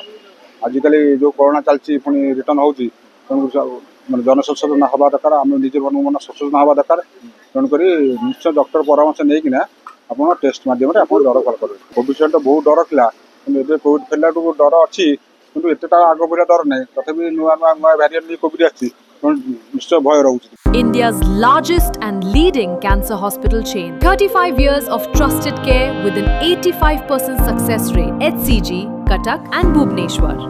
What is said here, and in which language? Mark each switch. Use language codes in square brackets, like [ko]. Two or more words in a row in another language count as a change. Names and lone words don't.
[or] ଆଜିକାଲି ଯେଉଁ କରୋନା ଚାଲିଛି ପୁଣି ରିଟର୍ନ ହେଉଛି, ତେଣୁ ମାନେ ଜନସଚେତନ ହେବା ଦରକାର, ଆମେ ନିଜେ ମନ ସଚେତନ ହେବା ଦରକାର। ତେଣୁକରି ନିଶ୍ଚୟ ଡକ୍ଟର ପରାମର୍ଶ ନେଇକିନା ଆପଣ ଟେଷ୍ଟ ମାଧ୍ୟମରେ ଆପଣ ଜ୍ୱର ଭଲ କରିବେ। କୋଭିଡ୍ ତ ବହୁତ ଡର ଥିଲା, କିନ୍ତୁ ଏବେ କୋଭିଡ୍ ଫେରିଲାଠୁ ଡର ଅଛି, କିନ୍ତୁ ଏତେଟା ଆଗ ଭଳିଆ ଡର ନାହିଁ। ତଥାପି ନୂଆ ଭ୍ୟାରିଏଣ୍ଟ ବି କୋଭିଡ୍ ଆସିଛି, ନିଶ୍ଚୟ ଭୟ ରହୁଛି। [en] India's largest and leading cancer hospital chain. 35 years of trusted care with an 85% success rate. HCG, Cuttack and Bhubaneswar.